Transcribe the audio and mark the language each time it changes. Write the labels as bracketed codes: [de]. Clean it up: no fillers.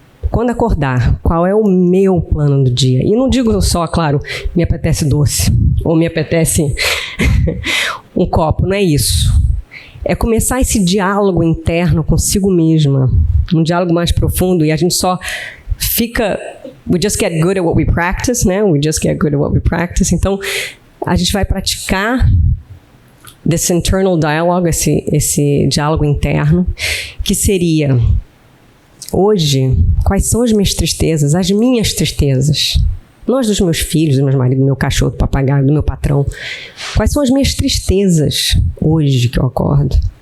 [pt] Quando acordar, qual é o meu plano do dia? E não digo só, claro, me apetece doce, ou me apetece um copo, não é isso. É começar esse diálogo interno consigo mesma, um diálogo mais profundo, e a gente só fica... [en] We just get good at what we practice, né? We just get good at what we practice. [pt] Então, a gente vai praticar desse [en] internal dialogue, [pt] esse diálogo interno, que seria, hoje, quais são as minhas tristezas, as minhas tristezas? Não as dos meus filhos, do meu marido, do meu cachorro, do papagaio, do meu patrão. Quais são as minhas tristezas hoje que eu acordo?